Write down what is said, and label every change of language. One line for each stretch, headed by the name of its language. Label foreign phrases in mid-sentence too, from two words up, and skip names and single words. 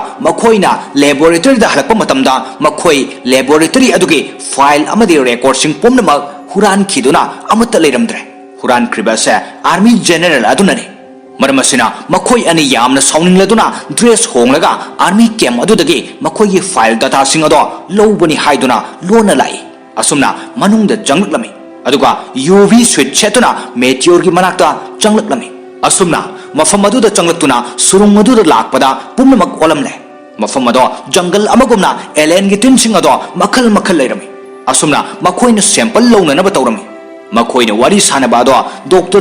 Manipuri: makhoina laboratory da halakpa matamda makhoi laboratory adugi file amadi record sing pomna huran khiduna amata leiramdre huran kribase
English: army general
Manipuri: adunani maramasina makhoi ani yamna sauningladuna dress honglaga
English: army camp
Manipuri: adudagi makhoi gi file data sing ado lobani haiduna lona lai asumna manungda janglami aduga
English: uv switch
Manipuri: chetuna meteor gi manakta janglami asumna mafam aduda janglakuna surung aduda lakpada pumnamak olamle mafam ado jungle amagumna alien gi tin sing ado makhal makhal leirami asumna makhoina sample lowna na batawrami makhoina wari sanaba ado Dr.